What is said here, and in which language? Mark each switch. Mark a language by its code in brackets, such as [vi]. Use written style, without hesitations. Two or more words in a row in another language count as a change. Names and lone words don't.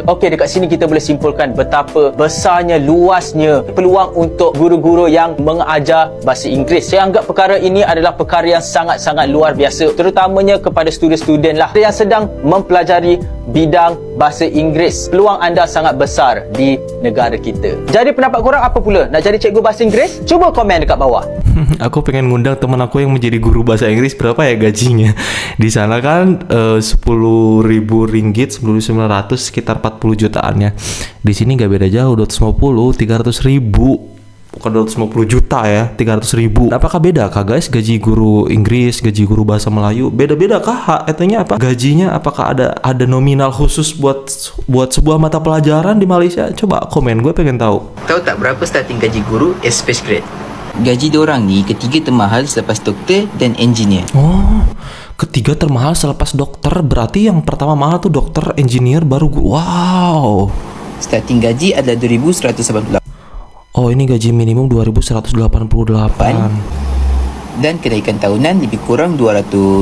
[ms] Okey, dekat sini kita boleh simpulkan betapa besarnya, luasnya peluang untuk guru-guru yang mengajar bahasa Inggeris. Saya anggap perkara ini adalah perkara yang sangat-sangat luar biasa, terutamanya kepada student-student lah yang sedang mempelajari bidang bahasa Inggeris. Peluang anda sangat besar di negara kita. Jadi pendapat korang apa pula? Nak jadi cikgu bahasa Inggeris? Cuba komen dekat bawah. [id] Aku pengen ngundang teman aku yang menjadi guru bahasa Inggris. Berapa ya gajinya? Di sana kan 10.000 ringgit, 1.900, sekitar 40 jutaan ya. Di sini nggak beda jauh, 250, 300.000. Bukan 250 juta ya, 300.000. Apakah beda kah guys gaji guru Inggris, gaji guru bahasa Melayu? Beda-beda kah? Artinya apa? Gajinya apakah ada nominal khusus buat sebuah mata pelajaran di Malaysia? Coba komen, gue pengen tahu. [ms] Tahu tak berapa starting gaji guru [en] as first grade? [ms] Gaji diorang ni ketiga termahal selepas doktor dan engineer. [id] Oh, ketiga termahal selepas dokter. Berarti yang pertama mahal tuh dokter, engineer, baru guru. Wow. [ms] Starting gaji adalah 2.188. [id] Oh, ini gaji minimum 2.188. [ms] Dan kenaikan tahunan lebih kurang 200.